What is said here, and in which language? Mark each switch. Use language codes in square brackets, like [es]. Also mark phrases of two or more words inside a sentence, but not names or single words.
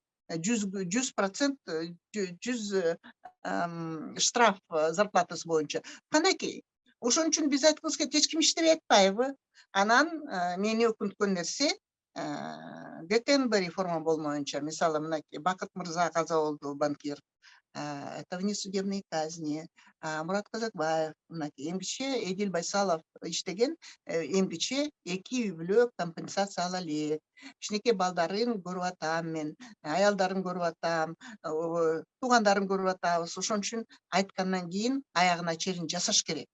[ky] 100%, 100 штраф зарплатасы боюнча. Канакей. Ошон үчүн биз айткыбыз келет, эч ким иштебей атпайбы? Анан мени өкүнткөн нерсе ГКНБ реформа болмоюнча, мисалы мынакей Бакыт мырза каза болду, банкир. [ru] Это внесудебные казни. [ky] Мурат Казакбаев, мынакей эмгиче Эдил Байсалов иштеген, эмгиче 2 үй бүлө компенсация ала элек. Кичинекей балдарын көрүп атам мен, аялдарын көрүп атам, туугандарын көрүп атабыз. Ошон үчүн айткандан кийин аягына чейин жасаш керек.